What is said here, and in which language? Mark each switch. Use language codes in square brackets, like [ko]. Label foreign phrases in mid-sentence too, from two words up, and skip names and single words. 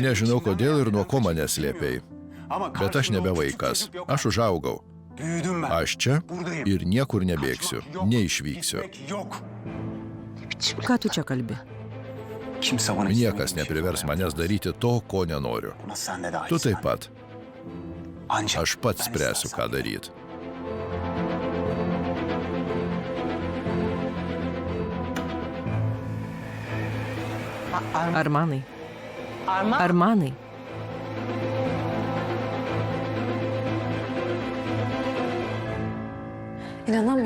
[lt] Nežinau, kodėl ir nuo ko mane slėpiai. [tr] Ama [lt] Bet aš nebe vaikas. Aš užaugau. [tr] Büyüdüm ben. [lt] Aš čia [tr] Buradayım. [lt] ir niekur nebėgsiu. [tr] Kaçmak yok. [lt] Neišvyksiu. [tr] Gitmek yok. [lt] Ką tu čia kalbi? [tr] Kimse bana [lt] Niekas neprivers manęs daryti to, ko nenoriu. [tr] Buna sen de dahilsin. [lt] Tu taip pat. [tr] Ancak [lt] Aš pats [tr] ben [lt] spręsiu, [tr] istersen. [lt] ką daryti. Armanai, Arman Armanai. [tr] İnanamıyorum